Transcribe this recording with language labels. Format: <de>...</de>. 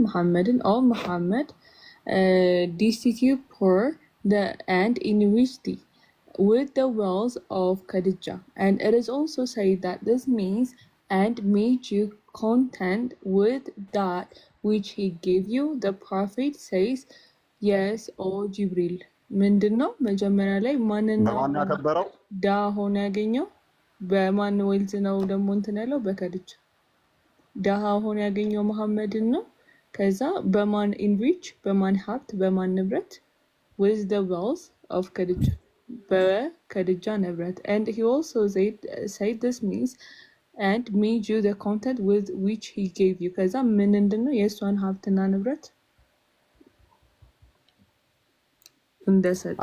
<en>መሐመድን። ኦ መሐመድ destitute poor and enriched thee with the wealth of Khadijah. And it is also said that this means and made you content with that which he gave you. The prophet says, yes, O Jibril.</en> <am>ምንድነው መጀመሪያ ላይ ማንን ነው ዳ ሆነ ያገኘው? በማን ወልዝ ነው ደግሞ እንትን ያለው? በከድጃ ዳሃ ሆነ ያገኘው መሐመድን ነው። ከዛ በማን ኢንሪች፣ በማን ሀብት፣ በማን ንብረት?</am> <en>with the wealth of Khadija,</en> <am>በከድጃ ንብረት።</am> <en>and he also said this means and made you the content with which he gave you.</en> <am>ከዛ ምንድነው የእሷን ሀብትና ንብረት እንደሰጠ።</am>